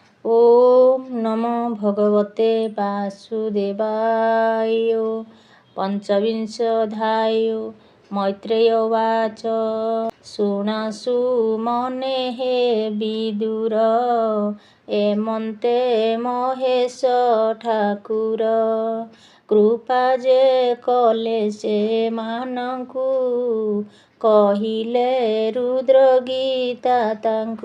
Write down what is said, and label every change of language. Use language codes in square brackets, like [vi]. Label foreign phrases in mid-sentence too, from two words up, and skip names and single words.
[sa] ओम नमो भगवते वासुदेवाय। पंचविंशोऽध्याय। मैत्रेय उवाच। [or] ଶୁଣାଶୁ ମନେ ହେ ବିଦୁର, ଏମନ୍ତେ ମହେଶ ଠାକୁର। କୃପା ଯେ କଲେ ସେମାନଙ୍କୁ, କହିଲେ ରୁଦ୍ର ଗୀତା ତାଙ୍କୁ।